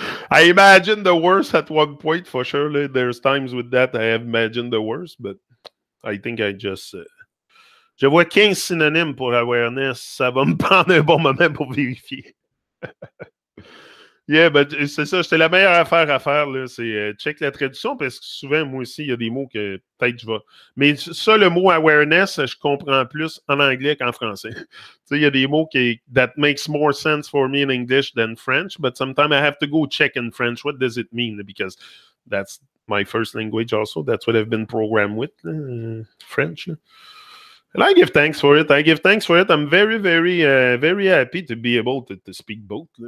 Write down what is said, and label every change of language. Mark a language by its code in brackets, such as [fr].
[en] I imagine the worst at one point, for sure. There's times with that I have imagined the worst, but I think I just... [fr] Je vois 15 synonymes pour awareness. Ça va me prendre un bon moment pour vérifier. Yeah, ben, c'est ça. C'était la meilleure affaire à faire, là. C'est check la traduction, parce que souvent, moi aussi, il y a des mots que peut-être je vais. Mais ça, le mot awareness, je comprends plus en anglais qu'en français. Tu sais, il y a des mots [en] that makes more sense for me in English than French, but sometimes I have to go check in French. What does it mean? Because that's my first language also. That's what I've been programmed with, French. And I give thanks for it. I'm very, very, very happy to be able to speak both.